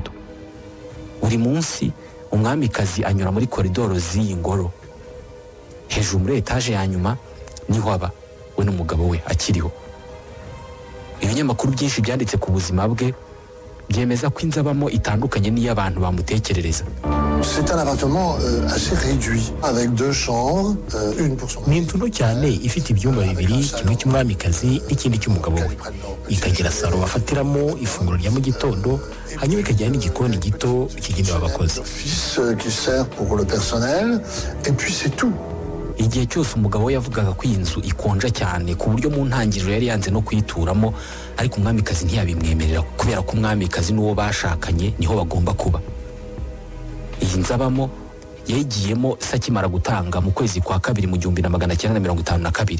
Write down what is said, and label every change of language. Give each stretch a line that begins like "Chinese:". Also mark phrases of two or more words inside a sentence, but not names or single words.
Kinyarwanda: Buri munsi umwamikazi anyura muri koridoro z'iyi ngoro. Hejuru muri etaje ya nyuma niho aba we n'umugabo we akiriho. Ibinyamakuru byinshi byanditse ku buzima bwe byemeza ko inzu abamo itandukanye n'iy'abantu bamutekerereza.
French: C'est un appartement assez réduit avec 2 chambres, une pour son
Kinyarwanda: Ni inzu nto cyane ifite ibyumba bibiri, kimwe cy'umwamikazi n'ikindi cy'umugabo we. Ikagira salo bafatiramo ifunguro rya mu gitondo, hanyuma ikagira n'igikoni gito kigenewe abakozi.
French: fils qui sert pour le personnel, et puis c'est tout.
Kinyarwanda: Igihe cyose umugabo we yavugaga ko iyi nzu ikonja cyane ku buryo mu ntangiriro yari yanze no kuyituramo, ariko umwamikazi ntiyabimwemerera kubera ko umwamikazi n'uwo bashakanye niho bagomba kuba. Iyi nzu abamo yayigiyemo sakimara gutanga mu kwezi kwa kabiri mu 1952.